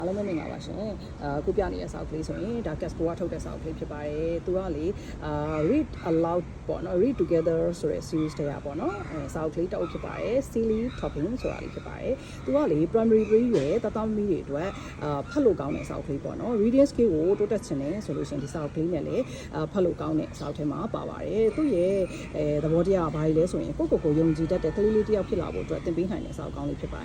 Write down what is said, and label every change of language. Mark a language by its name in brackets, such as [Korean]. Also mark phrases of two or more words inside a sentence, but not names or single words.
[Burmese] အားလုံးပဲမင်္ဂလာပါရှင်အခုပြနေတဲ့စာအုပ်ကလေးဆိုရင်ဒါ Casco ကထုတ်တဲ့စာအုပ်ကလေးဖြစ်ပါတယ်သူကလေ [English] read aloud [Burmese] ပေါ့နော် [English] read together [Burmese] ဆိုတဲ့ series တရားပေါ့နော်စာအုပ်ကလေးတစ်အုပ်ဖြစ်ပါတယ် [English] silly topping [Burmese] ဆိုတာလေးဖြစ်ပါတယ်သူကလေ primary 3ရဲ့တသားမီးတွေအတွက်ဖတ်လို့ကောင်းတဲ့စာအုပ်ကလေးပေါ့နော် [English] reading skill [Burmese] ကိုတိုးတက်ချင်တယ်ဆိုလို့ရှိရင်ဒီစာအုပ်ကလေးနဲ့လေဖတ်လို့ကောင်းတဲ့စာအုပ်ထဲမှာပါပါတယ်သူရဲ့သဘောတရားဘာလဲဆိုရင်ကိုယုံကြည်တတ်တဲ့ကလေးလေးတစ်ယောက်ဖြစ်လာဖို့အတွက်သင်ပေးနိုင်တဲ့စာအုပ်ကောင်းလေးဖြစ်